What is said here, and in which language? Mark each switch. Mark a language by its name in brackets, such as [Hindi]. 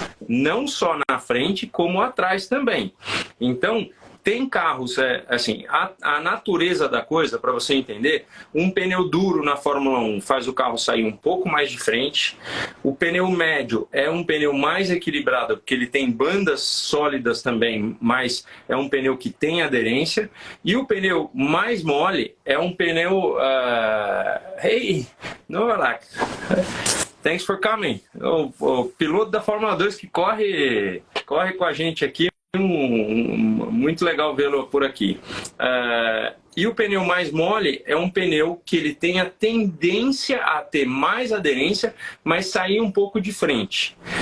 [Portuguese] Não só na frente, como atrás também. Então, tem carros, assim, a natureza da coisa, para você entender, um pneu duro na Fórmula 1 faz o carro sair um pouco mais de frente. O pneu médio é um pneu mais equilibrado, porque ele tem bandas sólidas também, mas é um pneu que tem aderência. E o pneu mais mole é um pneu... [English] Hey, Novak, thanks for coming. [Portuguese] O piloto da Fórmula 2 que corre com a gente aqui. Muito legal vê-lo por aqui. E o pneu mais mole é um pneu que ele tem a tendência a ter mais aderência, mas sair um pouco de frente.